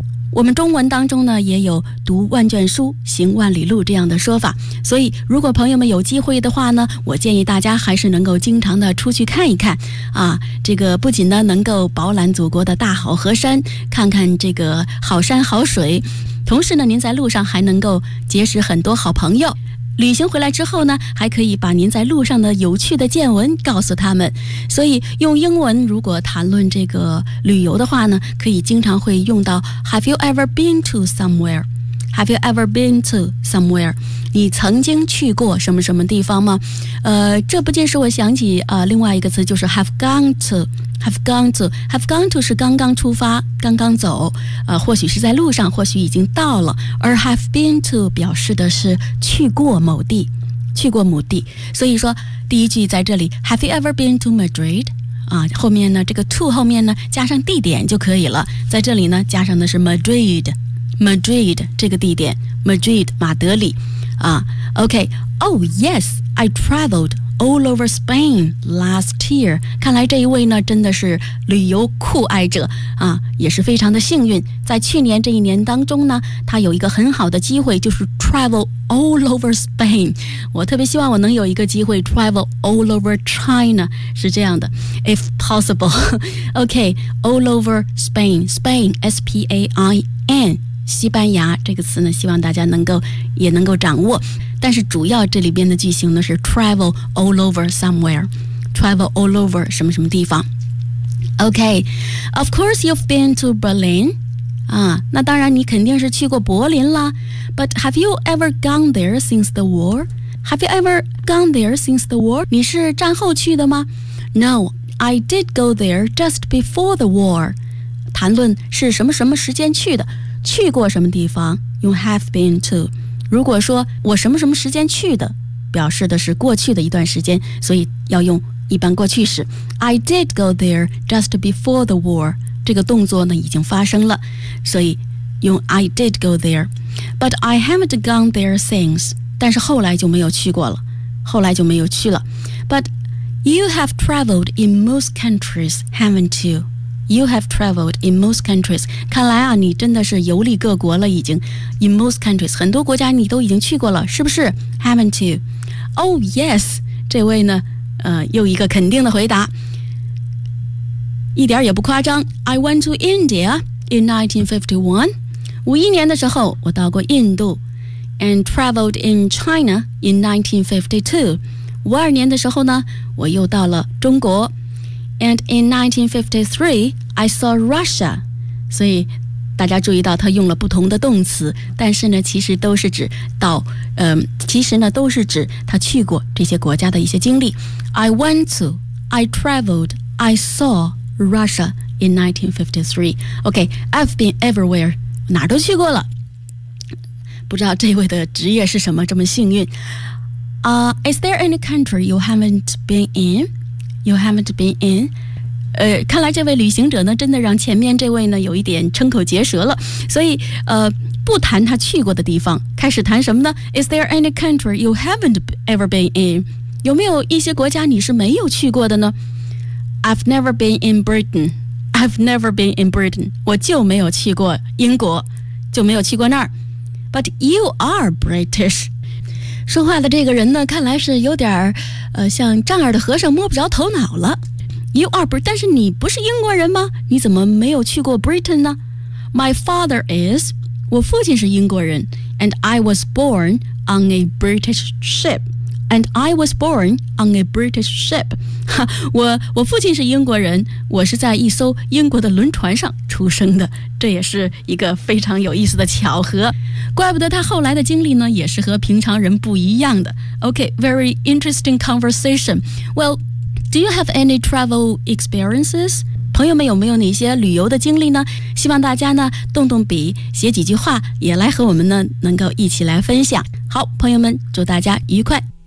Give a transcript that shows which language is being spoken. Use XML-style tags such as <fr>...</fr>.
<zh>我们中文当中呢也有读万卷书行万里路这样的说法所以如果朋友们有机会的话呢我建议大家还是能够经常的出去看一看啊，这个不仅呢能够饱览祖国的大好河山看看这个好山好水同时呢您在路上还能够结识很多好朋友旅行回来之后呢还可以把您在路上的有趣的见闻告诉他们所以用英文如果谈论这个旅游的话呢可以经常会用到</zh> <en>Have you ever been to somewhere? Have you ever been to somewhere?</en> <zh>你曾经去过什么什么地方吗这不禁使我想起另外一个词就是</zh> <en>Have gone toHave gone to,</en> <zh>have gone to 是刚刚出发，刚刚走，或许是在路上，或许已经到了。而</zh> <en>have been to</en> <zh>表示的是去过某地，去过某地。所以说，第一句在这里</zh> <en>，Have you ever been to Madrid？</en> <zh>啊，后面呢，这个 to 后面呢加上地点就可以了。在这里呢，加上的是 Madrid， Madrid 这个地点 ，Madrid 马德里。</zh> <en>啊 ，OK， Oh yes， I traveled. All over Spain last year.</en> <zh>看来这一位呢真的是旅游酷爱者啊，也是非常的幸运。在去年这一年当中呢，他有一个很好的机会，就是</zh> <en>travel all over Spain.</en> <zh>我特别希望我能有一个机会</zh> <en>travel all over China.</en> <zh>是这样的，if possible.</zh> <en>Okay, all over Spain.</en> <zh>Spain, S-P-A-I-N, 西班牙这个词呢，希望大家能够也能够掌握。</zh> <en>但是主要这里边的句型呢是 travel all over somewhere travel all over</en> <zh>什么什么地方</zh> <en>OK Of course you've been to Berlin、</en> <zh>那当然你肯定是去过柏林了</zh> <en>But have you ever gone there since the war? Have you ever gone there since the war?</en> <zh>你是战后去的吗</zh> <en>No, I did go there just before the war</en> <zh>谈论是什么什么时间去的去过什么地方用</zh> <en>have been to</en> <zh>如果说我什么什么时间去的表示的是过去的一段时间所以要用一般过去式</zh> <en>I did go there just before the war</en> <zh>这个动作呢已经发生了所以用</zh> <en>I did go there But I haven't gone there since</en> <zh>但是后来就没有去过了后来就没有去了</zh> <en>But you have traveled in most countries, haven't you? You have traveled in most countries.</en> <zh>看来啊，你真的是游历各国了，已经。</zh> <en>In most countries,</en> <zh>很多国家你都已经去过了，是不是 ？</zh> <en>Haven't you? Oh yes.</en> <zh>这位呢，又一个肯定的回答，一点也不夸张。</zh> <en>I went to India in 1951.</en> <zh>五一年的时候，我到过印度 ，</zh> <en>and traveled in China in 1952.</en> <zh>五二年的时候呢，我又到了中国。</zh> <en>And in 1953, I saw Russia.</en> <zh>所以大家注意到他用了不同的动词，但是呢其实都是指到其实呢都是指他去过这些国家的一些经历。</zh> <en>I went to, I traveled, I saw Russia in 1953. OK, I've been everywhere,</en> <zh>哪都去过了。不知道这位的职业是什么这么幸运。</zh> <en>Is there any country you haven't been in? You haven't been in?</en> <zh>看来这位旅行者呢真的让前面这位呢有一点瞠口结舌了。所以不谈他去过的地方，开始谈什么呢？ Is there any country you haven't ever been in? 有没有一些国家你是没有去过的呢？</zh> <en>I've never been in Britain. I've never been in Britain.</en> <zh>我就没有去过英国，就没有去过那儿。</zh> <en>But you are British.</en> <zh>说话的这个人呢看来是有点像丈二的和尚摸不着头脑了。</zh> <en>You are British,</en> <zh>但是你不是英国人吗？你怎么没有去过 Britain 呢？</zh> <en>My father is,</en> <zh>我父亲是英国人。</zh> <en>And I was born on a British ship. And I was born on a British ship.</en> <zh>我父亲是英国人，我是在一艘英国的轮船上出生的。这也是一个非常有意思的巧合，怪不得他后来的经历呢也是和平常人不一样的。</zh> <en>OK, very interesting conversation. Well, do you have any travel experiences?</en> <zh>朋友们有没有哪些旅游的经历呢？希望大家呢动动笔写几句话，也来和我们呢能够一起来分享。好，朋友们祝大家愉快。</zh>